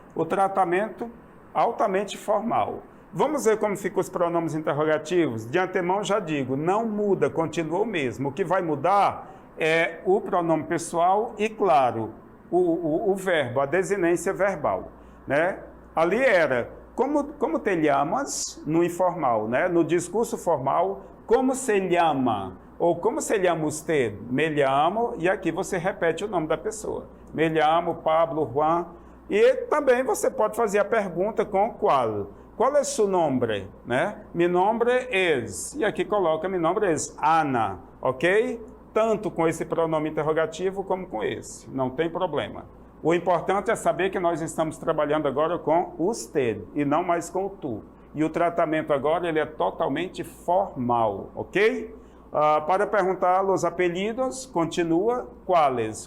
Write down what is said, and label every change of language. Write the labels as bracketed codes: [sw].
[pt] O tratamento altamente formal. Vamos ver como ficam os pronomes interrogativos? De antemão já digo, não muda, continua o mesmo. O que vai mudar é o pronome pessoal e, claro, o verbo, a desinência verbal, né? Ali era, [es] como te llamas, [pt] no informal, né? No discurso formal, [es] como se llama, ou como se llama usted? Me llamo, [pt] e aqui você repete o nome da pessoa. [es] Me llamo Pablo, Juan, [pt] e também você pode fazer a pergunta com qual. Qual é seu nome, né? [es] Mi nombre es, [pt] e aqui coloca [es] mi nombre es Ana, ok? [pt] Tanto com esse pronome interrogativo como com esse, não tem problema. O importante é saber que nós estamos trabalhando agora com usted e não mais com o tu. E o tratamento agora ele é totalmente formal, ok? Para perguntar os apelidos, continua quais?